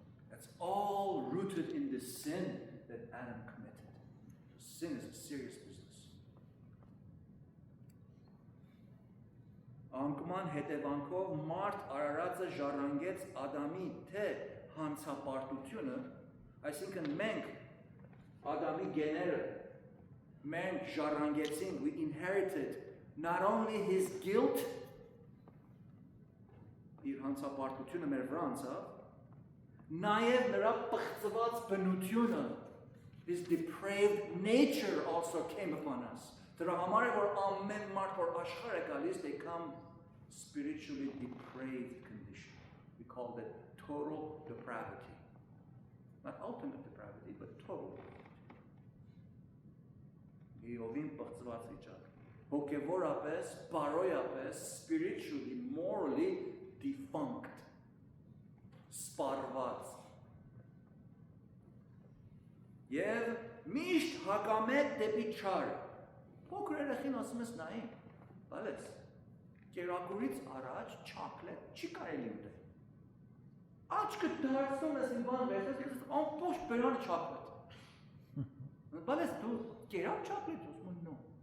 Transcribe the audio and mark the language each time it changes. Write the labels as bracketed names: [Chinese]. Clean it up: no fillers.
[English] That's all rooted in the sin that Adam committed. Sin is a serious business. [Armenian] Անկման հետևանքով մարդ արարածը ժառանգեց Ադամի թե հանցապարտությունը, այսինքն մենք Ադամի գեները մենք ժառանգեցինք, [English] we inherited not only his guilt, [Armenian] իր հանցապարտությունը մեր վրա անցավ, նաև նրա պղծված բնությունը, [English] his depraved nature also came upon us. [Armenian] Դրա համար է որ ամեն մարդ որ աշխարհ է գալիս, [English] they come spiritually depraved condition. We call it total depravity. Not ultimate depravity, but total depravity. [Armenian] Իովին պղծված վիճակ. Հոգևորապես, բարոյապես, [English] spiritually, morally defunct. [Armenian] Սպառված. Եվ միշտ հակամետ դեպի չար. Փոքր երեխին ասում ես նայ, բալես, կերակուրից առաջ չոկոլադ չի կարելի ուտել։ Աչքը դարձնում ես իմ բան վերցես, ամբողջ բերանը չոկոլադ։ Բալես դու կերակ չոկոլադ ուզում նո։